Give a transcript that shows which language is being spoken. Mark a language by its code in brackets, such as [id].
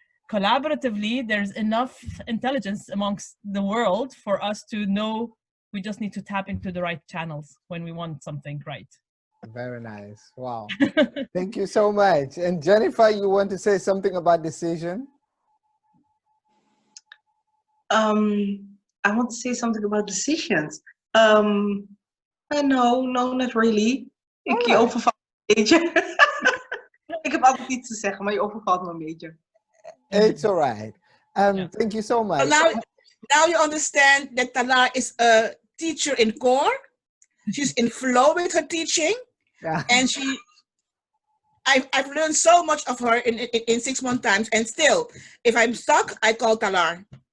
[en] Collaboratively, there's enough intelligence amongst the world for us to know we just need to tap into the right channels when we want something right. Very nice. Wow. Thank you so much. And Jennifer, you want to say something about decision? I want to say something about decisions. No, not really. [nl] Je overvalt me een beetje. Ik heb altijd iets te zeggen, maar je overvalt me een beetje. [en] It's all right. Thank you so much. Now you understand that Talar is a teacher in core. She's in flow with her teaching. Yeah. And I've learned so much of her in 6 months times. And still, if I'm stuck, I call Talar.